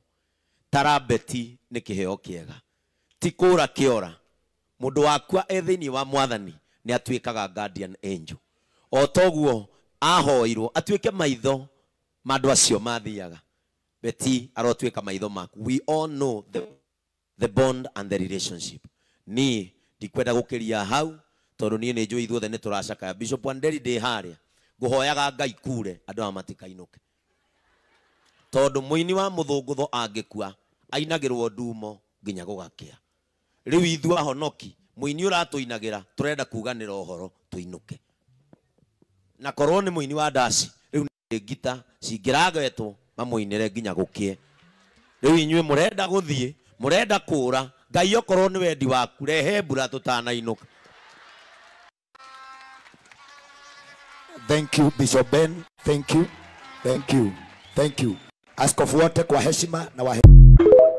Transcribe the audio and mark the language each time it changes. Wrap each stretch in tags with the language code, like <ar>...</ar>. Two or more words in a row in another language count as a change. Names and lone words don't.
<ki>Tara Beti nĩ kĩheo kĩega ti kũra kĩora. Mũndũ wakwa thĩinĩ wa Mwathani nĩ atuĩkaga</ki> <en>guardian angel.</en> <ki>O toguo ahoirwo atuĩke maitho ma andũ acio mathiaga. Beti arotuĩka maitho maku.</ki> <en>We all know the bond and the relationship.</en> <ki>Ni ndikwenda gukiria hau tondu nie ni njui ithuothe ni turacakaya. Bishop Wanderi ndi haria nguhoyaga Ngai kure andu amatikainuke tondu muini wa muthungutho angikua ainagirwo ndumo nginya gugakia. Riu ithu ahonoki muini uratuinagira turenda kuganira uhoro tuinuke. Na korwo ni muini wa ndaci riu ni ngita cingiragetwo mamuinire nginya gukie. Riu inyue murenda guthie murenda kura Ngai okorwo ni wendi waku rehe mbura tutanainuka.</ki> <en>Thank you Bishop Ben. Thank you. Thank you. Thank you.</en> <sw>Askofu wote kwa heshima na</sw>